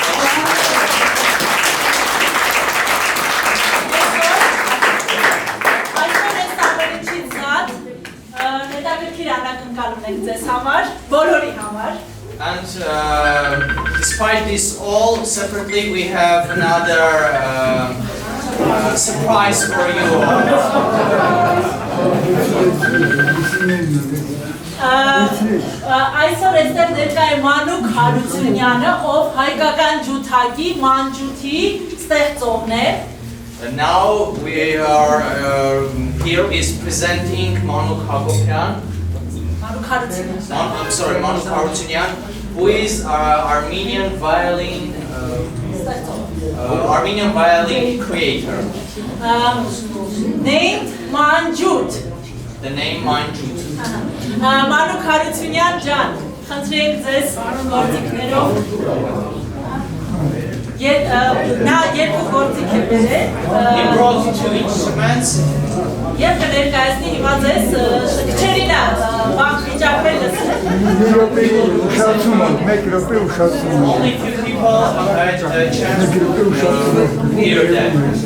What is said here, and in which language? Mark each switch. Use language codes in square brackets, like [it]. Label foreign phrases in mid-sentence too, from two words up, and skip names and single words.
[en] And despite this all, separately we have another surprise for you all. [hy] Այսօր այստեղ ներկա է Մանուկ Հարությունյանը, ով հայկական ջութակի մանջութի ստեղծողն է։ [en] Now we are here is presenting Manuk Hagopian. [hy] Մանուկ Հարությունյան։ [en] I'm sorry, Manuk Harutyunyan, who is Armenian violin creator. Named Manjut. The name Manjut. [hy] Մանուկ Հարությունյան ջան, խնդրենք ձեզ գործիքներով։ Նա երկու գործիք է բերել։ [en] He brought two instruments. [hy] Եվ կներկայացնի հիմա ձեզ քչերին բանկ վիճակվել լսել։ [en] Only few people had the chance to hear that.